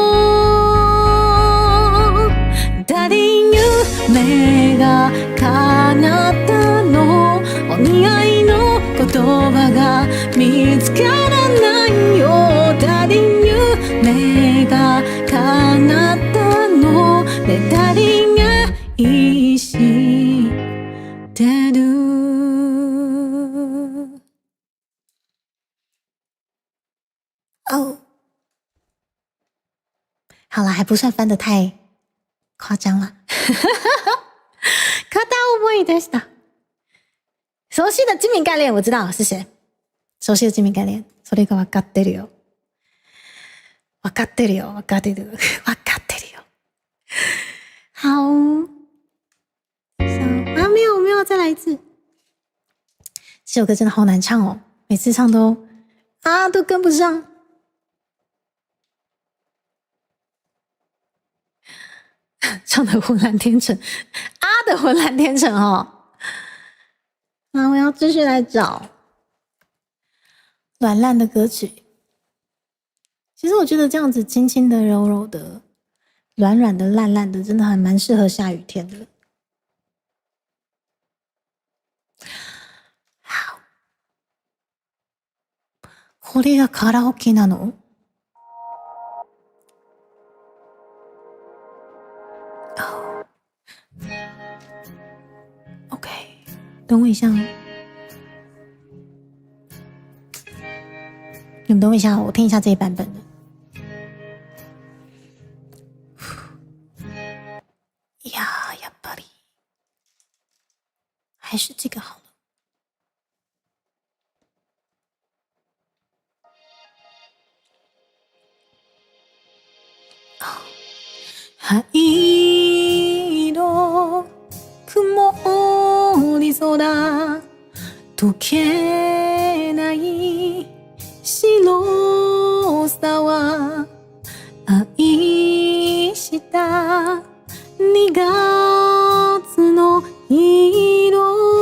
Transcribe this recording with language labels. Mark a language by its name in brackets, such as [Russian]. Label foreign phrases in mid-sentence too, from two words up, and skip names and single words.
[Japanese] ダリン夢が叶ったの。お似合いの言葉が見つからないよ。ダリン夢が叶ったの。でダリンが意してる。 [Chinese] 哦，好了，还不算翻得太夸张了。 [Japanese] 片思いでした。 [Chinese] 熟悉的精明概念我知道是谁。熟悉的精明概念， [Japanese] それが分かってるよ。分かってるよ。分かってる。分かってるよ。 [Chinese] 好。没有，再来一次。这首歌真的好难唱哦，每次唱都跟不上。唱的浑然天成，的浑然天成哦。那我要继续来找软烂的歌曲。其实我觉得这样子轻轻的、柔柔的、软软的、烂烂的，真的还蛮适合下雨天的。好， [Japanese] これがカラオケなの ？OK， [Chinese] 等我一下哦。你们等我一下，我听一下这一版本的。呀，やっぱり还是这个好了。 [Japanese] 灰色曇り空溶けない白さは愛した2月の色。